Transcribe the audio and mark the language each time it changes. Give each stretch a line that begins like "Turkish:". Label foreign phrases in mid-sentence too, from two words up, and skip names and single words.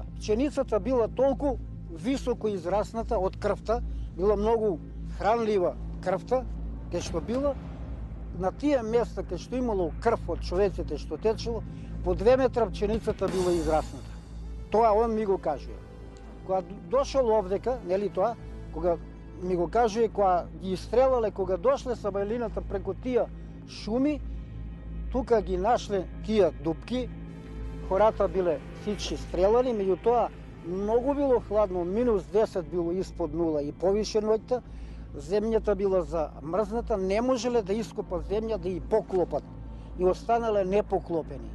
Bulgarian: Пченицата била толкова високо израсната от кръвта, била много хранлива кръвта, където била. На тия места, където имало кръв от човеците, що течело, по 2 метра пченицата била израсната. Това он ми го каже.
Macedonian: Кога дошъл овдека, нели това, кога ми го каже, кога ги изстрелале, кога дошле самелината преко тия шуми, тук ги нашле тия дупки, хората биле всички стрелани, меѓу тоа много било хладно, минус 10 било изпод нула и повише ноќта, земјата била замрзната, не можеле да ископат земја да и поклопат и останале непоклопени.